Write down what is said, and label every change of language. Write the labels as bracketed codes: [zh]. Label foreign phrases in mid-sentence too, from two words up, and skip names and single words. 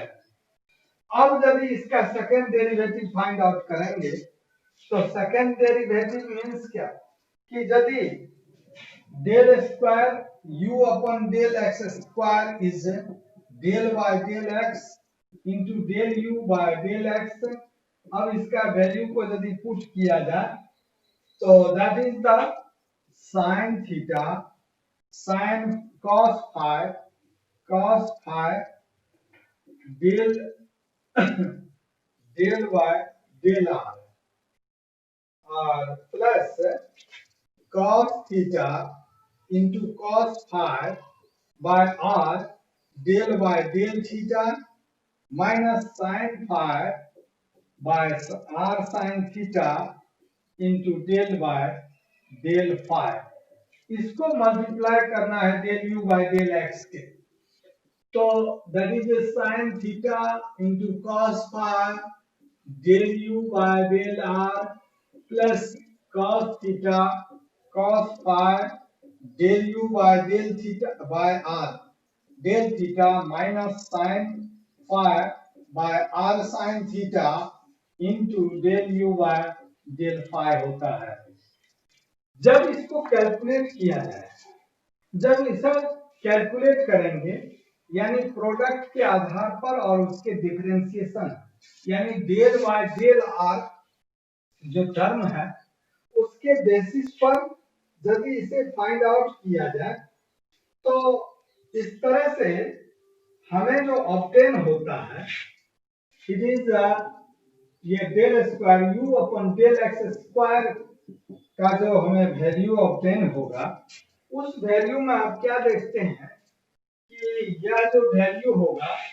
[hi] अब यदि इसका [en] second derivative find out [hi] करेंगे तो [en] second derivative means [hi] क्या कि यदि [en] del square u upon del x square is del by del x into del u by del x, [hi] अब इसका वैल्यू को यदि पुट किया जाए तो [en] that is the sin theta sin cos phi del del y del r और plus cos theta into cos phi by r del y del theta minus sin phi by r sin theta into del y del phi। [hi] इसको मल्टीप्लाई करना है [en] del u by del x [hi] के, तो [en] that is sin theta into cos phi del u by del r plus cos theta cos phi del u by del theta by r del theta minus sin phi by r sin theta into del u by del phi [hi] होता है। जब इसको कैलकुलेट किया जाए, जब इसे कैलकुलेट करेंगे यानी प्रोडक्ट के आधार पर और उसके डिफरेंशिएशन यानी [en] del by del r [hi] जो टर्म है उसके बेसिस पर यदि इसे [en] find out [hi] किया जाए तो इस तरह से हमें जो ऑब्टेन होता है [en] it is [hi] ये [en] del square u upon del x square [hi] का जो हमें [en] value obtain [hi] होगा उस वैल्यू में आप क्या देखते हैं कि यह जो वैल्यू होगा